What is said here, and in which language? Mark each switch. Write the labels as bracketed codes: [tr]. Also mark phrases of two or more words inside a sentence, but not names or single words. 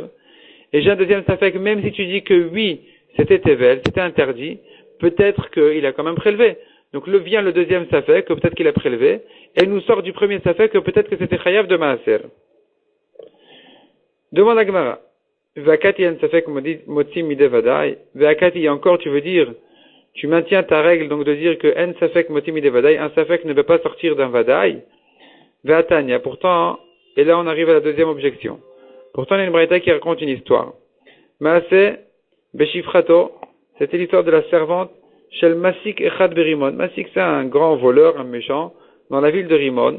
[fr] Et j'ai un deuxième safek, même si tu dis que oui, c'était tevel, c'était interdit, peut-être qu'il a quand même prélevé. Donc vient le deuxième safek, que peut-être qu'il a prélevé, et nous sort du premier safek que peut-être que c'était chayav de maaser. Demande à Gemara. [he] ואכתי אין ספק מוציא מידי ודאי. [fr] Vakati encore, tu veux dire, tu maintiens ta règle donc de dire que [he] אין ספק מוציא מידי ודאי, [fr] un safek ne peut pas sortir d'un vadai. [he] Vatania. [fr] Pourtant, et là on arrive à la deuxième objection. Pourtant, il y a une braïta qui raconte une histoire. [he] מעשה בשפחתו, [fr] c'était l'histoire de la servante [he] של מסיק אחד ברימון. Masik, [fr] c'est un grand voleur, un méchant, dans la ville de Rimon.